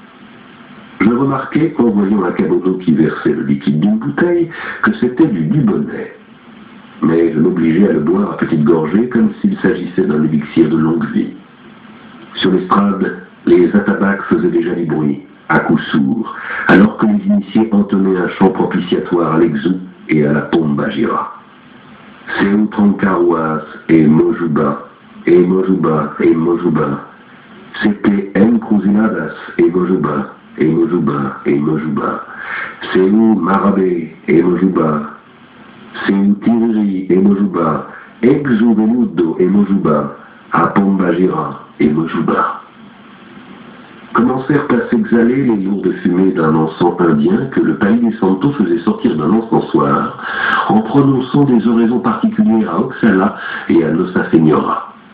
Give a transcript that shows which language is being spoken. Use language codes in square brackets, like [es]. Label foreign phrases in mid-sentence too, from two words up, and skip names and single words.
[fr] Je remarquai, en voyant un caboto qui versait le liquide d'une bouteille, que c'était du Dubonnet. Mais je m'obligeai à le boire à petites gorgées comme s'il s'agissait d'un élixir de longue vie. Sur l'estrade, les atabaques faisaient déjà du bruit, à coups sourds, alors que les initiés entonnaient un chant propitiatoire à l'exou et à la pomba gira. Seu Trancaruas et Mojuba, et Mojuba, et Mojuba. C'était Encruziladas et Mojuba, et Mojuba, et Mojuba. Seu Marabé et Mojuba. Seu Tiriri et Mojuba. Exu Venudo et Mojuba. À Pomba gira et Mojuba. Commencèrent à s'exhaler les lourdes fumées d'un encens indien que le pays des Santos faisait sortir d'un encensoir en prononçant des oraisons particulières à Oxala et à Nossa Senhora.